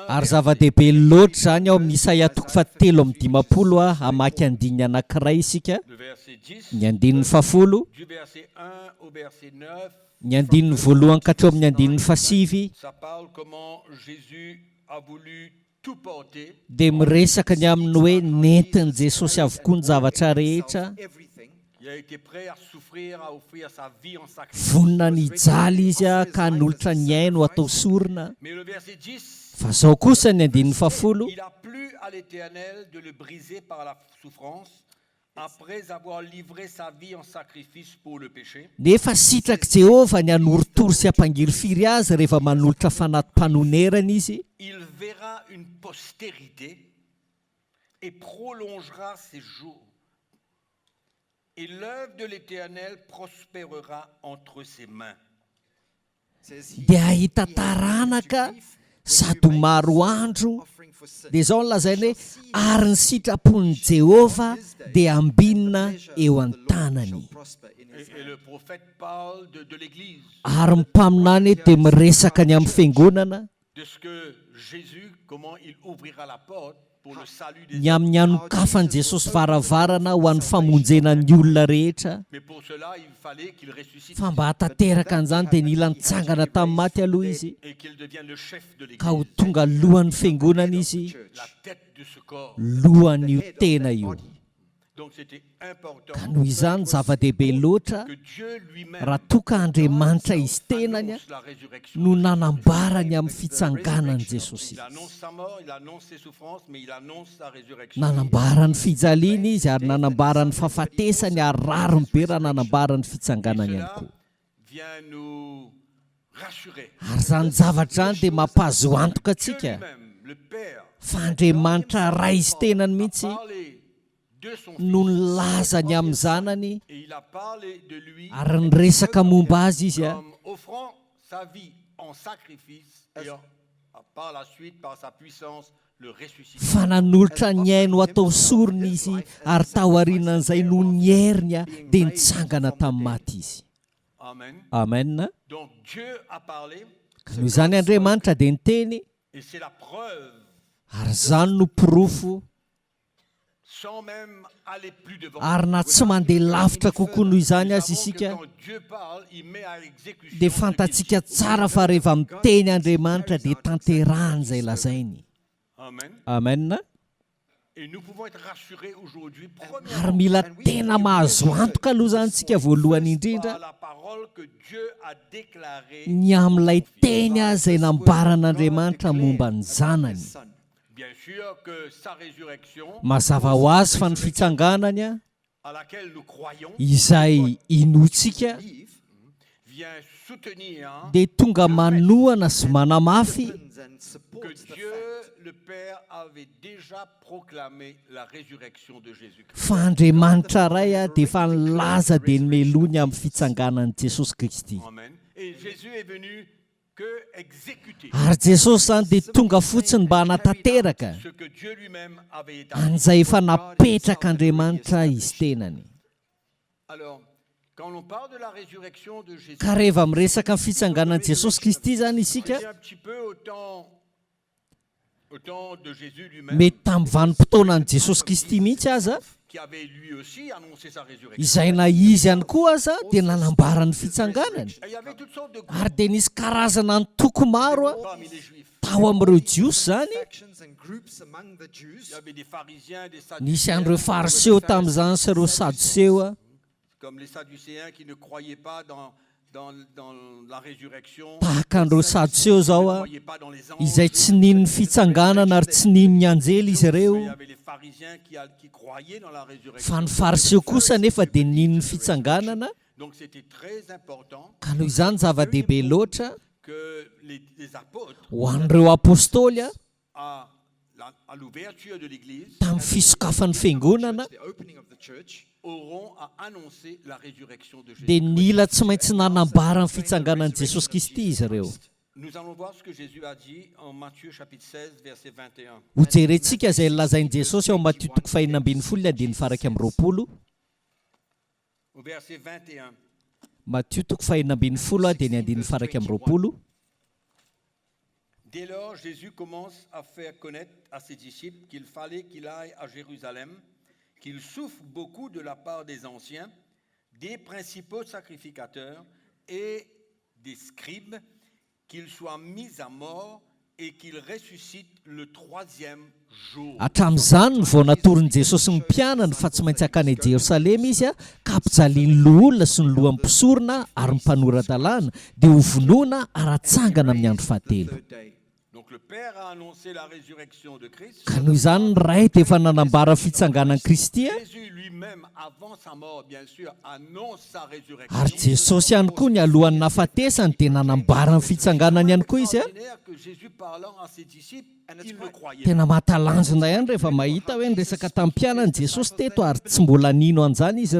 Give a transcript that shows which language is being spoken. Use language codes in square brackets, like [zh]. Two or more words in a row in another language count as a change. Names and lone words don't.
[mg] Ary [fr] verset. [mg] zava-dehibe loatra zany ao amin'ny Isaia 7:10 hamaky andininy anankiray isika, [fr] Le verset 10, [mg] ny andininy 10, [fr] du verset 1 au verset 9, [mg] ny andininy voalohany ka hatreo amin'ny andininy 7, [fr] ça parle comment Jésus a voulu tout porter. [mg] dia miresaka ny aminy hoe nentin'i Jesosy avokoa ny zavatra rehetra, [fr] Il a été prêt à souffrir, à offrir sa vie en sacrifice. [mg] vonina ny jaly izy ka nolotra ny aino atao sorona. [fr] Mais le verset 10, [mg] Fa zao kosa ny andininy 10, [fr] il a plu à l'Éternel de le briser par la souffrance après avoir livré sa vie en sacrifice pour le péché. [mg] nefa sitraky Jehova ny hanoritory sy hampangirifiry azy rehefa manolotra fanatim-panonerana izy, [fr] Il verra une postérité et prolongera ses jours. Et l'œuvre de l'Éternel prospérera entre ses mains. [mg] dia ahita taranaka sady maro andro, dia zao ny lazainy hoe ary ny sitrapon'i Jehova dia ambinina eo an-tanany. [fr] Et le prophète parle de l'Église, [mg] Ary ny mpaminany dia miresaka ny amin'ny fiangonana, [fr] de ce que Jésus, comment il ouvrira la porte pour le salut des [mg] ny [fr] hommes. [mg] amin'ny hanokafany Jesosy varavarana ho an'ny famonjena ny olona rehetra. [fr] Mais pour cela, il fallait qu'il ressuscite [mg] Fa mba hatateraka an'izany dia nila nitsangana tamin'ny maty aloha izy [fr] et qu'il devienne le chef de [mg] ka ho [fr] l'Église, [mg] tonga lohan'ny fiangonana izy, [fr] la tête de ce corps. [mg] lohan'io tena io. [fr] Donc c'était important [mg] Ka noho izany zava-dehibe loatra [fr] que Dieu lui-même [mg] raha toka Andriamanitra izy tenany [fr] annonce la résurrection. [mg] no nanambarany amin'ny fitsanganany Jesosy. [fr] Il annonce sa mort, il annonce ses souffrances, mais il annonce sa résurrection. [mg] Nanambarany fijaliana izy ary nanambarany fahafatesany ary rariny be raha nanambarany fitsanganany ihany [fr] Cela [mg] koa. [fr] vient nous rassurer. [mg] Ary zany zavatra zany dia mampahazo antoka [fr] Dieu [mg] antsika [fr] lui-même, le Père, [mg] fa Andriamanitra ray izy tenany mihitsy [fr] a parlé de son [mg] no [fr] Fils [mg] nilazany amin'ny zanany [fr] et il a parlé de lui [mg] ary niresaka momba azy izy a [fr] comme offrant sa vie en sacrifice et par la suite, par sa puissance, le ressusciter. [mg] fa nanolotra ny aino atao sorony izy ary tahoarinan'izay no ny heriny a dia nitsangana tamin'ny maty izy. Amen. Amen. [fr] Donc Dieu a parlé [mg] Ka noho izany Andriamanitra dia niteny [fr] et c'est la preuve, [mg] ary zany no pirofo [fr] sans même aller plus devant. [mg] ary na tsy mandeha lavitra kokoa noho izany [fr] Nous [mg] azy [fr] savons que [mg] isika [fr] quand Dieu parle, il met à exécution [mg] dia [fr] ce qu'il [mg] fantatsika [fr] dit. [mg] tsara fa rehefa miteny Andriamanitra dia tanterahany izay lazainy. Amen. Amen. [fr] Et nous pouvons être rassurés aujourd'hui, [mg] Ary [fr] premièrement, [mg] mila tena mahazo antoka aloha zany tsika voalohany indrindra [fr] par la parole que Dieu a déclarée. [mg] ny amin'ilay teny a izay nambaran'Andriamanitra momba ny zanany. [fr] Bien sûr que sa résurrection, [mg] Mazava ho azy fa ny fitsanganany a [fr] à laquelle nous croyons, [mg] izay inotsika [fr] vient soutenir [mg] dia tonga manohana sy manamafy [fr] que Dieu le Père avait déjà proclamé la résurrection de Jésus-Christ. [mg] fa Andriamanitra ray a dia efa nilaza dia nymelony amin'ny fitsanganan'i Jesosy Kristy. Amen. [fr] Et Jésus est venu que exécuter [mg] Ary Jesosy zany dia tonga fotsiny mba hanatanteraka [fr] ce que Dieu lui-même avait établi. [mg] an'izay efa napetraka Andriamanitra izy tenany. [fr] Alors, quand on parle de la résurrection de Jésus, [mg] Ka rehefa miresaka amin'ny fitsanganan'i Jesosy Kristy zany isika, [fr] c'est un petit peu au temps de Jésus lui-même, [mg] mety tamin'ny vanim-potoanan'i Jesosy Kristy mihitsy aza [fr] qui avait lui aussi annoncé sa résurrection. [mg] izay na izy ihany koa aza dia nanambarany fitsanganany. [fr] Et il y avait toutes sortes de groupes [mg] Ary dia nisy karazana nytoko maro a [fr] parmi les Juifs. [mg] tao amin'ireo jiosy zany. [fr] Il y avait des pharisiens, des [mg] Nisy [fr] sadducéens, [mg] an'ireo fariseo tamin'izany sy ireo sadoseo a, [fr] comme les sadducéens qui ne croyaient pas dans la résurrection, [mg] tahaka an'ireo sadoseo zao [fr] ne [mg] a, [fr] croyaient pas dans les anges. [mg] izay tsy nino ny fitsanganana ary tsy nino ny anjely izy [fr] Il [mg] ireo. [fr] y avait les pharisiens qui croyaient dans la résurrection. [mg] Fa ny fariseo kosa nefa dia nino ny fitsanganana. [fr] Donc c'était très important [mg] Ka noho izany zava-dehibe loatra [fr] que les apôtres, [mg] ho an'ireo apôstôly a [fr] à l'ouverture de l'Église, [mg] tamin'ny fisokafan'ny fiangonana [fr] auront à annoncer la résurrection de Jésus. [mg] dia nila tsy maintsy nanambara ny fitsanganan'i Jesosy Kristy izy ireo. [fr] Nous allons voir ce que Jésus a dit en Matthieu chapitre 16, verset 21. [mg] Ho jerentsika izay lazain'i Jesosy ao amin'ny Matthieu toko 5:20 andiny faraka amin'ny 20. [fr] Au verset 21. [mg] Matthieu toko 5:20 dia ny andiny faraka amin'ny 20. [fr] Dès lors, Jésus commence à faire connaître à ses disciples qu'il fallait qu'il aille à Jérusalem, qu'il souffre beaucoup de la part des anciens, des principaux sacrificateurs et des scribes, qu'il soit mis à mort et qu'il ressuscite le troisième jour. [mg] Hatramin'izany vao natorin'i Jesosy ny mpianany fa tsy maintsy hakany a Jerosalema izy a, ka ampijaliany olona sy ny lohan'ny mpisorona ary ny mpanora-dalàna dia ho vonoana ary hatsangana amin'ny andro fahatelo. [fr] Donc le Père a annoncé la résurrection de Christ. [mg] Ka noho izany ny ray dia efa nanambara fitsanganan'i Kristy a, [fr] Jésus lui-même, avant sa mort, bien sûr, annonce sa résurrection. [mg] ary Jesosy ihany koa ny alohan'ny nahafatesany dia nanambara ny fitsanganany ihany koa izy a. [fr] Extraordinaire que Jésus parlant à ses disciples, il le croyait. [mg] Tena mahatalanjona ihany rehefa mahita hoe niresaka tamin'ny mpianany Jesosy teto ary tsy mbola nino an'izany izy